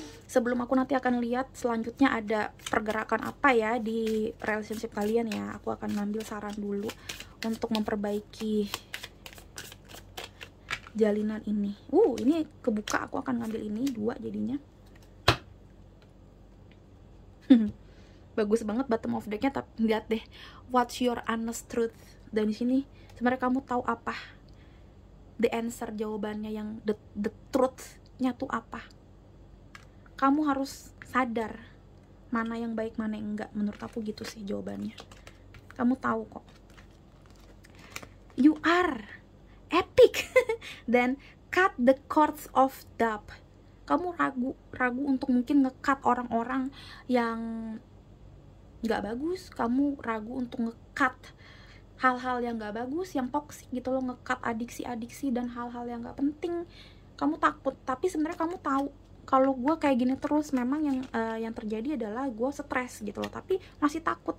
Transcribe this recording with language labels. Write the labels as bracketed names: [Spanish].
[Indonesian] Sebelum aku nanti akan lihat selanjutnya ada pergerakan apa ya di relationship kalian ya, aku akan ngambil saran dulu untuk memperbaiki jalinan ini. Ini kebuka, aku akan ngambil ini 2 jadinya. bagus banget bottom of decknya. Tapi lihat deh, [English] what's your honest truth. [Indonesian] Dan di sini sebenarnya kamu tahu apa the answer, jawabannya, yang the truth-nya tuh apa. Kamu harus sadar mana yang baik, mana yang enggak. Menurut aku gitu sih jawabannya. Kamu tahu kok. [English] You are epic. [Indonesian] Dan [English] cut the cords of doubt. [Indonesian] Kamu ragu untuk mungkin nge-cut orang-orang yang nggak bagus. Kamu ragu untuk nge-cut hal-hal yang nggak bagus, yang toksik gitu loh, nge-cut adiksi-adiksi dan hal-hal yang nggak penting. Kamu takut, tapi sebenarnya kamu tahu kalau gue kayak gini terus, memang yang terjadi adalah gue stres gitu loh, tapi masih takut.